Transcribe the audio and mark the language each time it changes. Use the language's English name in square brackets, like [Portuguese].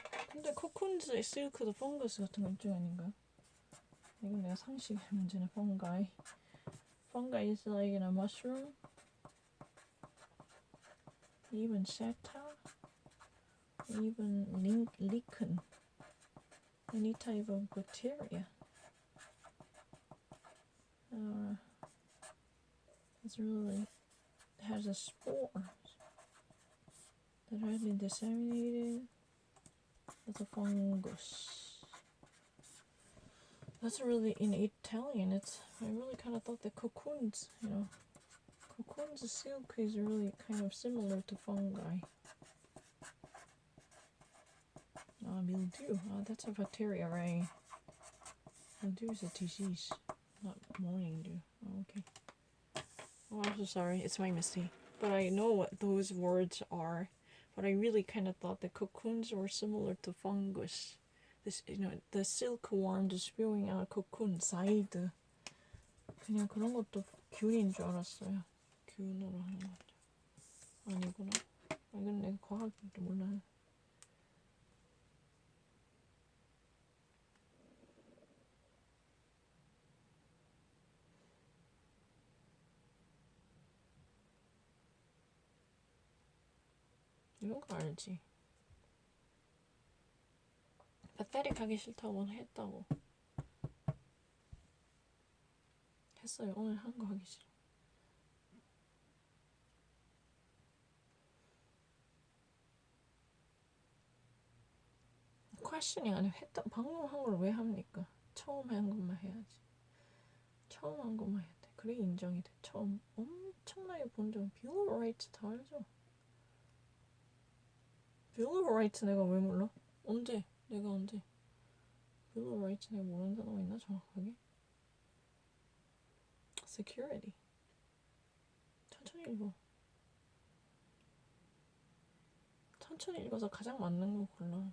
[Korean] 근데 코쿤즈의 실크도 fungus 같은 거 일종 아닌가요? 이건 내가 상식 문제네. fungi. [English] Fungi is like in a mushroom. Even seta. Even lichen. Any type of bacteria. It's really has a spore that has been disseminated as a fungus. That's really in Italian. I really kind of thought that cocoons, cocoons silk is really kind of similar to fungi. Mildew. That's a bacteria, right? Mildew is a disease, not morning dew. Okay. Oh, I'm so sorry. It's my mistake. But I know what those words are. But I really kind of thought that cocoons were similar to fungus. This, the silkworm just spewing out cocoon side. [Korean] 그냥 그런 것도 균인 줄 알았어요. 균으로 하는 거죠. 아니구나. 이건 내가 과학도 몰라요. 이런 거 알지? pathetic 하기 싫다고 했다고. 했어요. 오늘 한 거 하기 싫어. questioning 아니고 했던 방금 한 걸 왜 합니까? 처음 한 것만 해야지. 처음 한 것만 해야 돼. 그래 인정이 돼. 처음 엄청나게 본 적. Bill of Rights 다 알죠? Bill of Rights 내가 왜 몰라? 언제? 내가 언제? Bill of Rights 내가 모르는 단어가 있나 정확하게? Security. 천천히 읽어. 천천히 읽어서 가장 맞는 거 골라.